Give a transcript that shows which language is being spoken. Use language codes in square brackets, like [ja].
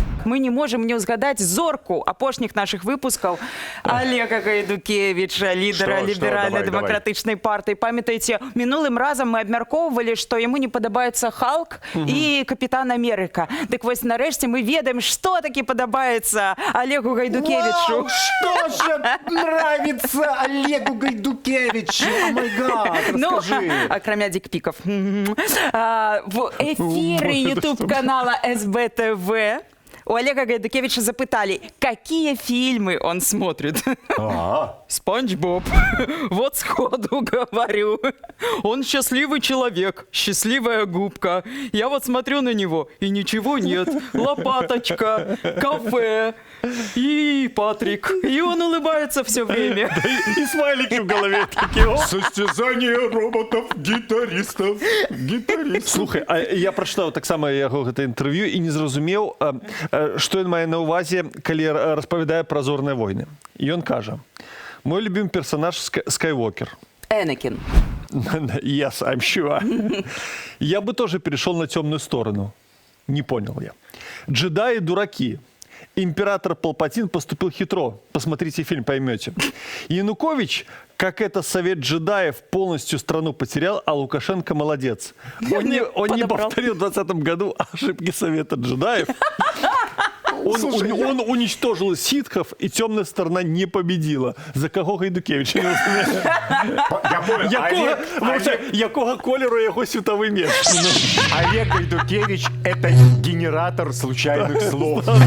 [be] Мы не можем не ўзгадаць зорку апошніх нашых выпускаў Олега Гайдукевіча, лідара ліберальна-дэмакратычнай партыі. Памятаеце, мінулым разам мы абмяркоўвалі, што яму не падабаецца Халк і Капітан Амерыка. Дык вось нарэшце мы ведаем, што такі падабаецца Олегу Гайдукевичу. [ru] Вау, что же нравится Олегу Гайдукевичу? [en] О май гад, [ru] расскажи. Ну, акрамя дикпиков. В эфире YouTube-канала СБТВ у Олега Гайдукевича запытали, какие фильмы он смотрит. Спанч Боб. Вот сходу говорю. Он счастливый человек, счастливая губка. Я вот смотрю на него, и ничего нет. Лопаточка, кафе и Патрик. И он улыбается все время. И смайлики в голове такие. Состязание роботов-гитаристов. [be] Слухай, а я прачытаў таксама яго гэта інтэрв'ю і не зразумеў, што ён мае на ўвазе, калі распавядае пра зорныя войны. І ён кажа: [ru] мой любимый персонаж Скайуокер. [be] Энакин. [en] Yes, I'm sure. [ru] Я бы тоже перешел на темную сторону. Не понял я. Джедаи дураки. Император Палпатин поступил хитро. Посмотрите фильм, поймете. Янукович, как это совет джедаев, полностью страну потерял, а Лукашенко молодец. Он не повторил в 2020 году ошибки совета джедаев. Он уничтожил ситхов, и темная сторона не победила. За кого Гайдукевич? Я понял. [uk] Якого кольору його світовий меч? [ru] Олег Гайдукевич – это генератор случайных слов.